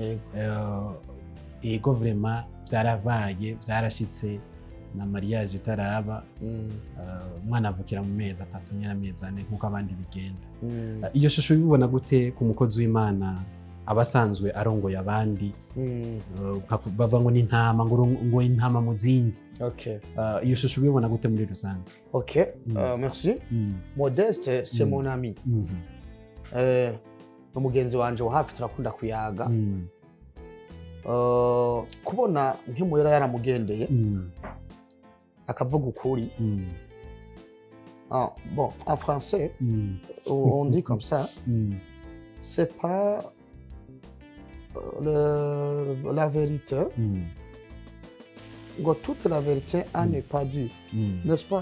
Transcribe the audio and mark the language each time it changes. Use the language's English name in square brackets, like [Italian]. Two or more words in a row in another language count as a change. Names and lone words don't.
[Rundi] ego vraiment byarabaye byarashitse na mariage itaraba umwana avukira mu mezi 3 nyina amezi 4 nkuko abandi bigenda iyo shusho bibona gute ku mukozi w'Imana abasanzwe arongoye abandi bava ngo n'intama ngo intama mu zindi. Okay. Iyo shusho bibona gute muri rusange? [French] Okay. Merci. Modeste, c'est mon ami. [Rundi] Umugenzi wanje wa hafi turakunda kuyaga. Kubona nk'umuyera yaramugendeye akavuga ukuri. [French] Bon, en français, on dit comme ça. C'est pas la vérité. Toute la vérité n'est pas due, n'est-ce pas?